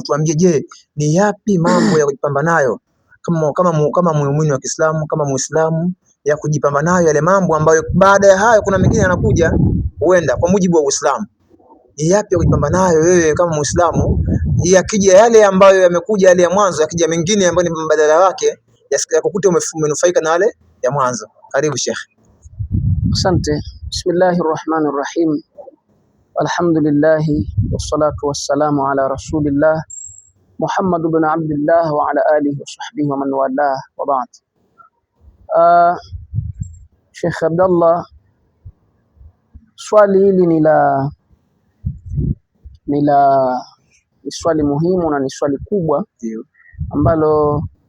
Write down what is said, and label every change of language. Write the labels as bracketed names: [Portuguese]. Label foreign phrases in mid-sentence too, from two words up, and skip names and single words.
[Swahili] Tuambie, je, ni yapi mambo ya kujipamba nayo kama muumini wa Kiislamu, kama Muislamu, ya kujipamba nayo yale mambo ambayo baada ya hayo kuna mengine yanakuja huenda kwa mujibu wa Uislamu. Ni yapi ya kujipamba nayo wewe kama Muislamu, yakija yale ambayo yamekuja yale ya mwanzo, yakija mengine ambayo ni mbadala wake, yakukute umenufaika na yale ya mwanzo. Karibu Sheikh. Asante. [Arabic] بسم الله الرحمن الرحيم. الحمد لله والصلاة والسلام على رسول الله محمد بن عبد الله وعلى آله وصحبه ومن والاه وبعد. [Swahili] Sheikh Abdallah, swali hili ni swali muhimu na ni swali kubwa ambalo